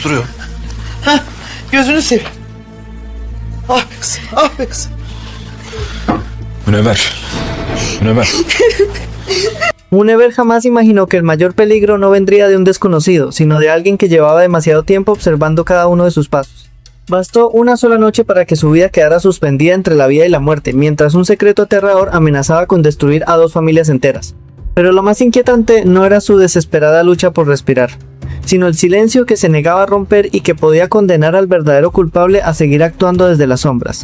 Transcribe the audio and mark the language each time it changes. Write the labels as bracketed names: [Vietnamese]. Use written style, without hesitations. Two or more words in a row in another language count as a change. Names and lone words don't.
[Turkish] duruyor. Hah, gözünü seveyim. Ah be kızım, ah be kızım. Münevver. Münevver. [Spanish] Munever jamás imaginó que el mayor peligro no vendría de un desconocido, sino de alguien que llevaba demasiado tiempo observando cada uno de sus pasos. Bastó una sola noche para que su vida quedara suspendida entre la vida y la muerte, mientras un secreto aterrador amenazaba con destruir a 2 familias enteras. Pero lo más inquietante no era su desesperada lucha por respirar, sino el silencio que se negaba a romper y que podía condenar al verdadero culpable a seguir actuando desde las sombras.